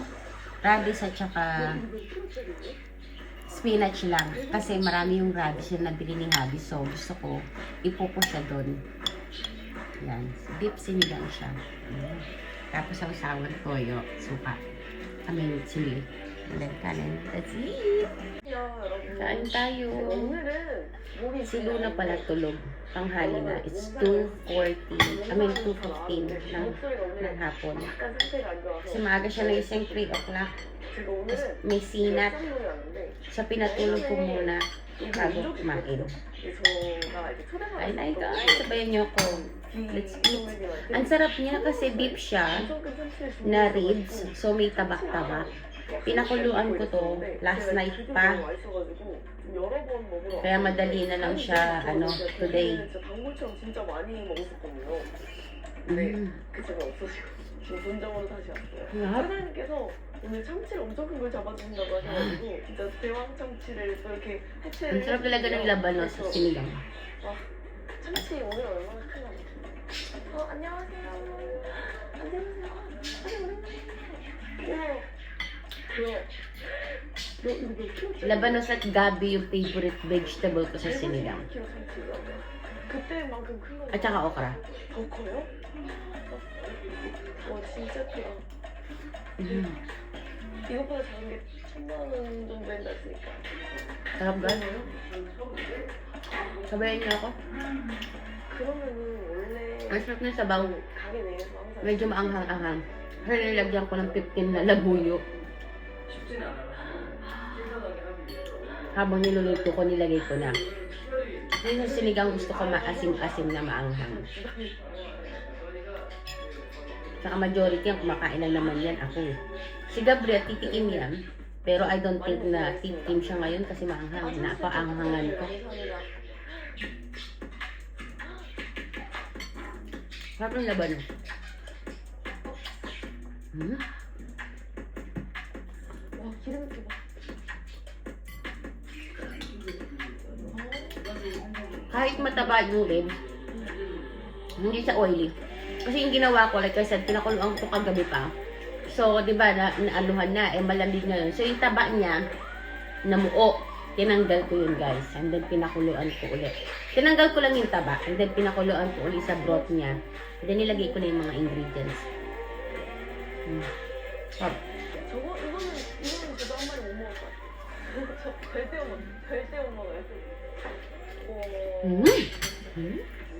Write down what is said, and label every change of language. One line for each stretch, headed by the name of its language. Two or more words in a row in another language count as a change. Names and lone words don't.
Filipino: Radish at saka spinach lang. Kasi marami yung radish na nabili ni Habi. So gusto ko, ipupo siya doon. Yan, deep sinigang siya. Tapos ang sawan toyo, suka. Sili.
English: And then
Filipino: kanin.
English: Let's eat!
Filipino: Kain tayo. Si Luna pala tulog. Tanghali na.
English: It's 2:15
Filipino: ng hapon. Kasi maaga siya nagising 3 o'clock. May sinat. So pinatulog ko muna bago kumain. Ay guys, sabayan niyo ako.
English: Let's eat.
Filipino: Ang sarap niya kasi beef siya na ribs. So may tabak-tabak. Pinakuluan ko to
English: last night
Filipino: pa. Kaya madali na lang siya today.
Korean: 오늘 참치를 엄청 큰 걸 잡아주신다고 하셔가지고 진짜 대왕 참치를 또 이렇게 해체를
Filipino: Ang sarap talaga ng labanos sa sinigang.
Korean: 와, 참치 오늘 얼마나 크나. 안녕하세요. 안녕하세요.
Filipino: Labanos at gabi yung favorite vegetable ko sa sinigang.
Korean: 그때만큼 큰 거.
Filipino: At saka okra.
Korean: 더 커요? 와 진짜 크다. 이것보다 작은 게 1,000만 원 정도 된다 했으니까.
Filipino: Sarap guys. Sabayan niyo ako.
Korean: 그러면은 원래
Filipino: Ang sarap na sabaw.
Korean: 가게 내에서 항상
Filipino: Medyo maanghang-anghang. Pero nilagyan ko ng 15 na labuyo. Habang niluluto ko, nilagay ko na. Yun yung sinigang gusto ko maasim-asim na maanghang. Saka majority ang kumakain lang naman yan ako eh. Si Gabriel, titikim yan. Pero
English: I don't think
Filipino: na titikim siya ngayon kasi maanghang. Napaanghangan ko. Sarap ng laban.
Korean: 와 기름기 봐.
Filipino: Kahit mataba yung ribs, hindi siya oily. Kasi yung ginawa ko,
English: like I said,
Filipino: pinakuluan ko kagabi pa. So, di ba, naaluhan na, malamig na yun. So, yung taba niya, namuo. Tinanggal ko yun, guys.
English: And then,
Filipino: pinakuluan ko ulit. Tinanggal ko lang yung taba.
English: And then,
Filipino: pinakuluan ko ulit sa broth niya.
English: And then,
Filipino: nilagay ko na yung mga ingredients.
Korean: 이거는 저도 한 마리 못 먹을 것 같아요. 저 별새우 먹어요. 음.